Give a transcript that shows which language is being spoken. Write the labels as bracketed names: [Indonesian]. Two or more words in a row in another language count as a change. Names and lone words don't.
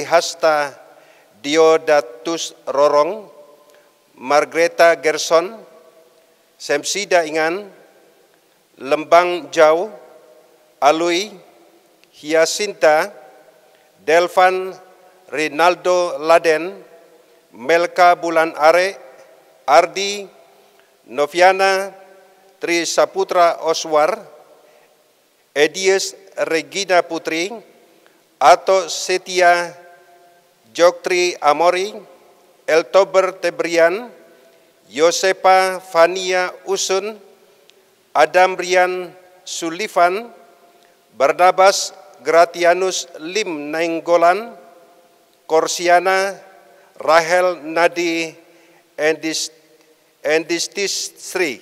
[Indonesian] Hasta Diodatus Rorong, Margreta Gerson, Semsida Ingan, Lembang Jau, Alui, Hyasinta, Delvan Rinaldo Laden, Melka Bulan Are, Ardi, Noviana Tri Saputra Oswar, Edies Regina Putri, Ato Setia Joktri Amori, Eltober Tebrian, Yosepa Fania Usun, Adam Rian Sullivan, Barnabas Gratianus Lim Nainggolan, Korsiana Rahel Nadi Endistisri.